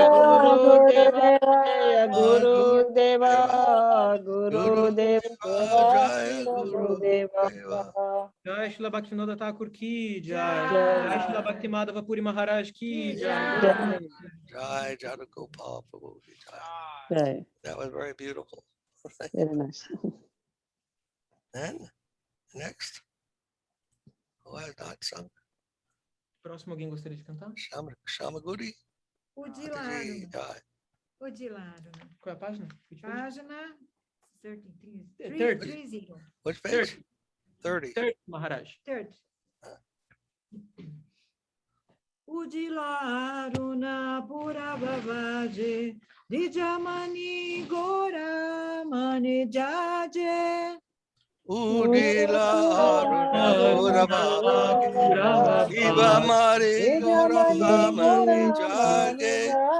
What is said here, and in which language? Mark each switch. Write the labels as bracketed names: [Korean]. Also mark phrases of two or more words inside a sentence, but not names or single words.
[Bangla] Jaya Guru Guru দেব জয় Guru Guru Deva Deva Guru গুরু দেব দেব জয় Guru Guru Deva Deva. জয় শ্রীল ভক্তিবিনোদ ঠাকুর কি জয়. Jai Jai শ্রীল ভক্তি মাধব পুরী মহারাজ কি জয়. Jai জয় যদগোপাল প্রভু কি জয়. Jai. [English] That was very beautiful. Very nice. Then next, who has not sung? [Portuguese] Próximo, alguém gostaria de cantar? Shamaguri. O Dilano. [Bangla] Jai. [Portuguese] Odilaruna. Qual é a página? Página 30. 30. [English] Which page? 30. 30, Maharaj. 30. [Bangla] উদিলারুণ পূরবভাগে দ্বিজমণি গোরা মণি জাগে উদিল অরুণ পূরবভাগে শিব মরি গোরা মণি জাগে